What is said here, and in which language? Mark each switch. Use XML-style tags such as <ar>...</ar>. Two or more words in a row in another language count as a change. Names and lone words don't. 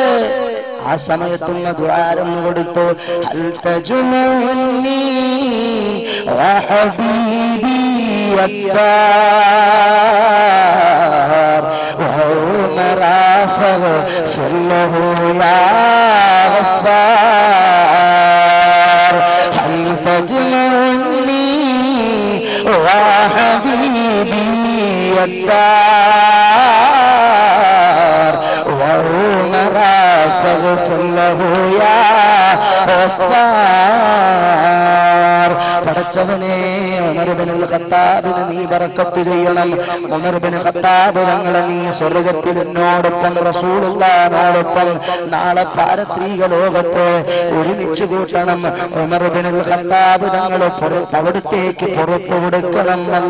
<ml>ആ സമയത്തുള്ള ദുആ കൊടുത്തു.</ml> <ar>هل تجمعني و حبيبي الدار و عمرا فاغفر له يا غفار هل تجمعني و حبيبي الدار وعمرا فاغفر له يا غفار.</ar> <ml>പടച്ചവനെ, ഉമർ ഇബ്നുൽ ഖത്താബിന് നീ ബറക്കത്ത് ചെയ്യണം. ഉമർ ഇബ്നുൽ ഖത്താബ് തങ്ങളെ നീ സ്വർഗ്ഗത്തിൽ എന്നോടൊപ്പം റസൂലുള്ളാഹിനോടൊപ്പം നാളെ പാരത്രിക ലോകത്ത് ഒരുമിച്ച് കൂട്ടണം. ഉമർ ഇബ്നുൽ ഖത്താബ് തങ്ങൾ അവിടത്തേക്ക് പുറത്തു കൊടുക്കണം.</ml>